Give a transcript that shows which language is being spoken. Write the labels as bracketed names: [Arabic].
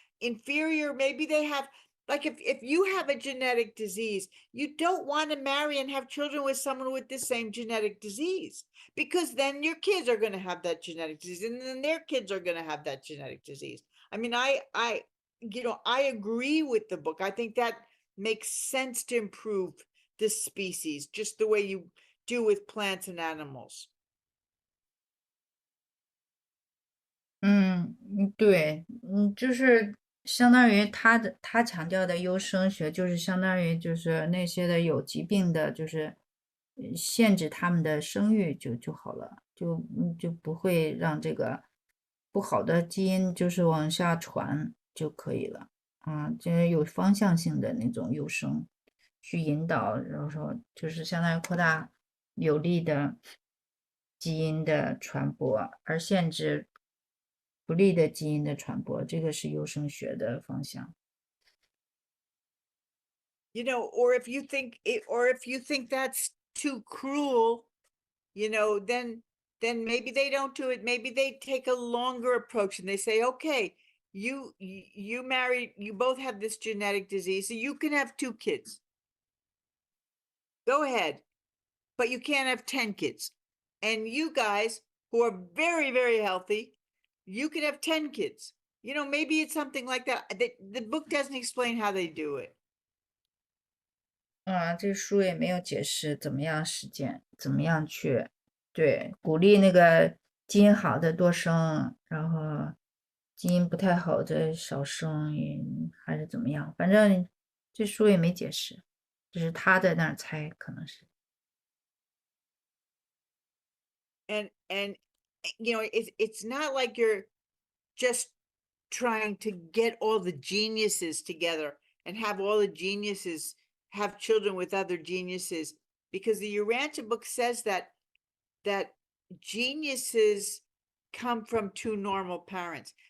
[English] Inferior, maybe they have, like if you have a genetic disease, you don't want to marry and have children with someone with the same genetic disease, because then your kids are going to have that genetic disease, and then their kids are going to have that genetic disease. I mean, I agree with the book. I think that makes sense to improve the species, just the way you do with plants and animals. [Chinese] 对，就是相当于他强调的优生学，就是相当于就是那些的有疾病的，就是限制他们的生育就好了，就不会让这个不好的基因就是往下传就可以了啊，就是有方向性的那种优生去引导，然后说就是相当于扩大有利的基因的传播，而限制不利的基因的传播，这个是优生学的方向。 [English] You know, or if you think that's too cruel, you know, then maybe they don't do it. Maybe they take a longer approach and they say, okay, you married, you both have this genetic disease, so you can have 2 kids. Go ahead, but you can't have 10 kids. And you guys who are very, very healthy, you can have 10 kids. You know, maybe it's something like that. The book doesn't explain how they do it. [Chinese] 这书也没有解释怎么样实践，怎么样去对鼓励那个基因好的多生，然后基因不太好的少生，还是怎么样？反正这书也没解释，就是他在那儿猜，可能是。 [English] And you know, it's not like you're just trying to get all the geniuses together and have all the geniuses have children with other geniuses, because the Urantia book says that geniuses come from 2 normal parents.